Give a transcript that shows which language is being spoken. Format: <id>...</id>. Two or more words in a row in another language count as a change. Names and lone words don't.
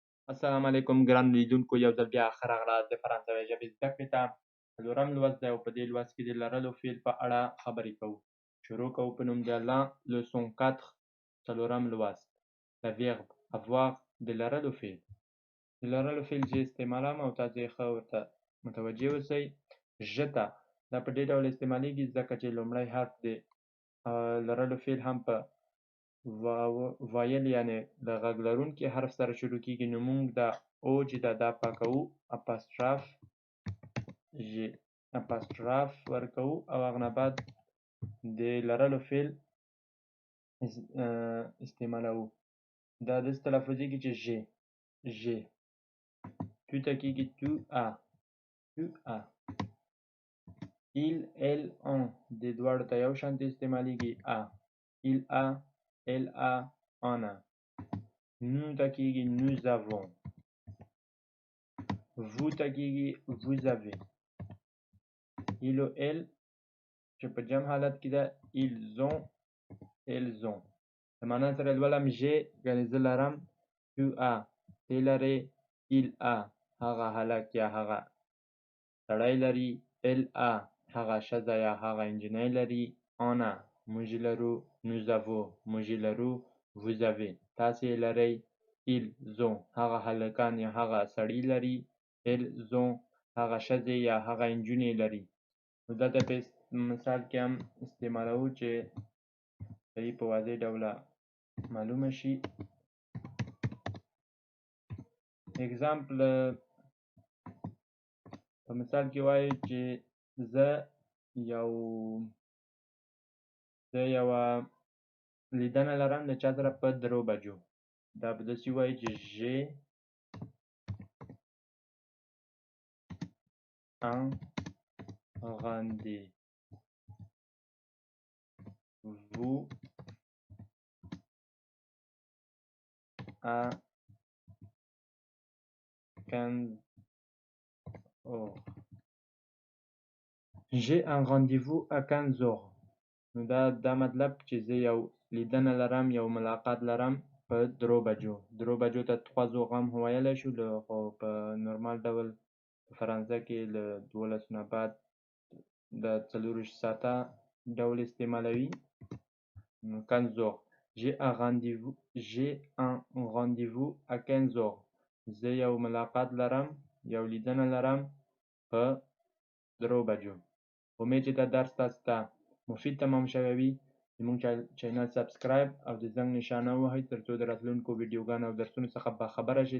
<ps>السلام علیکم ګران لیدونکو، یو ځل بیا ښه راغلاست د فرانسوي ژبې زده کړې ته. څلورم لوست دی او په دې لوست کې د لرلو فعل په اړه خبرې کوو. شروع کوو په نوم د الله. leçon 4 څلورم لوست.</ps> <fr>le verbe avoir</fr> <ps>د لرلو فعل. د لرلو فعل چې استعمالوم او تاسو یې ښه ورته متوجه اوسئ. ژته دا په دې ډول استعمالیږي ځکه چې لومړی حرف د لرلو فعل هم په وایل یعنې د غږ لرونکي حرف سره شروع کیږي، نو موږ دا او چې دا پاکوو اپاستراف ورکوو او هغه نه بعد د لرلو فعل استعمالوو. دا داسې تلفظیږي چې ژ تو ته کیږي</ps> <fr>tu as il elle on</fr> <ps>د دواړو ته یو شانتې استعمالیږي</ps> <fr>il a elle a on a. nous</fr> <ps>ته کیږي</ps> <fr>nous avons. vous</fr> <ps>ته کیږي</ps> <fr>vous avez.</fr> <ps>il او elle چې په جمع حالت کې ده</ps> <fr>ils ont elles ont.</fr> <ps>د معنا سره لولم ژ یعنې زه لرم،</ps> <fr>tu as</fr> <ps>ته لرې،</ps> <fr>il a</fr> <ps>هغه هلک یا هغه سړی لري،</ps> <fr>elle a</fr> <ps>هغه ښځه یا هغه نجلۍ لري،</ps> <fr>on a</fr> <ps>موږ لرو،</ps> <fr>nous avons</fr> <ps>موږ لرو،</ps> <fr>vous avez</fr> <ps>تاسې لرئ،</ps> <fr>ils ont</fr> <ps>هغه هلکان یا هغه سړي لري،</ps> <fr>elles ont</fr> <ps>هغه ښځې یا هغه نجونې لري. نو دلته په مثال کې هم استعمالوو چې صحیح په واضح ډوله معلومه شي. اگزامپل په مثال کې وایي چې زه یوه لیدنه لرم د چا سره په 3 بجو. دا به داسې وایي چې</ps> <fr>j'ai un rendez-vous à 15 heures. j'ai un rendez-vous à 15 heures.</fr> <ps>نو دا مطلب چې زه یو لیدنه لرم، یو ملاقات لرم په 3 بجو. 3 بجو ته 3 heures هم ویلی شو، خو په نورمال ډول په فرانسه کې له 12 نه بعد د 24 ساعته ډول استعمالوي.</ps> <fr>15 heures. j'ai un rendez-vous à 15 heures.</fr> <ps>زه یو ملاقات لرم، یو لیدنه لرم په 3 بجو. امید چې دا درس تاسو ته مفید تمام شوی وي. زموږ چینل سبسکرایب او د زنګ نشانه ووهئ ترڅو د راتلونکو ویډیوګانو او درسونو څخه باخبره شئ.</ps>